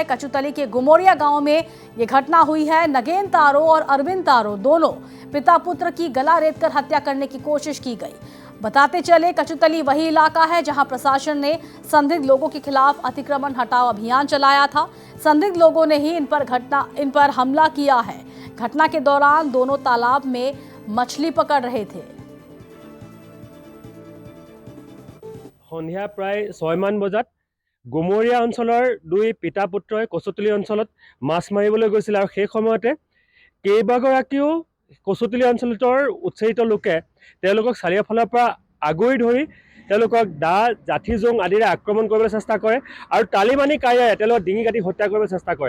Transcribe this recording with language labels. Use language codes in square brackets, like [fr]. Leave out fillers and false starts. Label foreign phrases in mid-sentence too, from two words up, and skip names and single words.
[hi] कचुतली के गुमोरिया गांव में ये घटना हुई है। नगेन तारो और अरविंद तारो दोनों पिता पुत्र की गला रेतकर हत्या करने की कोशिश की गई। बताते चले, कचुतली वही इलाका है जहां प्रशासन ने संदिग्ध लोगों के खिलाफ अतिक्रमण हटाओ अभियान चलाया था। संदिग्ध लोगों ने ही इन पर हमला किया है। घटना के दौरान दोनों तालाब में मछली पकड़ रहे थे। [as] সন্ধিয়া প্ৰায় 6 মান বজাত গুমৰিয়া অঞ্চলৰ দুই পিতা পুত্ৰই কচুতলি অঞ্চলত মাছ মাৰিবলৈ গৈছিল আৰু সেই সময়তে কেইবাগৰাকীও কচুতলি অঞ্চলৰ উৎসাহিত লোকে তেওঁলোকক চাৰিওফালৰ পৰা আগুৰি ধৰি তেওঁলোকক দা জাঠি জোং আদিৰে আক্ৰমণ কৰিবলৈ চেষ্টা কৰে আৰু তালিবানী কাইৰে তেওঁলোকক ডিঙি কাটি হত্যা কৰিবলৈ চেষ্টা কৰে।